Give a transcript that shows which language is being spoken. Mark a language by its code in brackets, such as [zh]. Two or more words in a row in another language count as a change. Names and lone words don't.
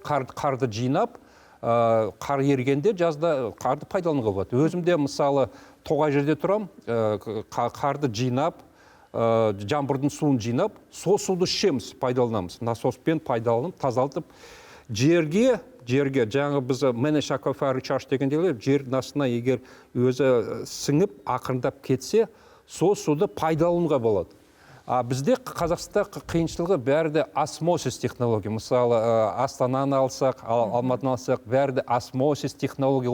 [kk] Қарды жинап, қар ергенде жазда қарды пайдалануға болады. Өзімде мысалы тоғай жерде тұрам, қарды жинап, жаңбырдың суын жинап, сол суды ішеміз, пайдаланамыз. Насоспен пайдаланып, тазалтып, жерге жаңағы біз [en] manage aquifer recharge [kk] дегенде жер астына егер өзі сіңіп, ақырындап кетсе, сол суды пайдалануға болады. Бізде Қазақстанда қиыншылығы бәрі де осмосис технология. Мысалы, Астананы алсақ, Алматыны алсақ, бәрі де осмосис технология.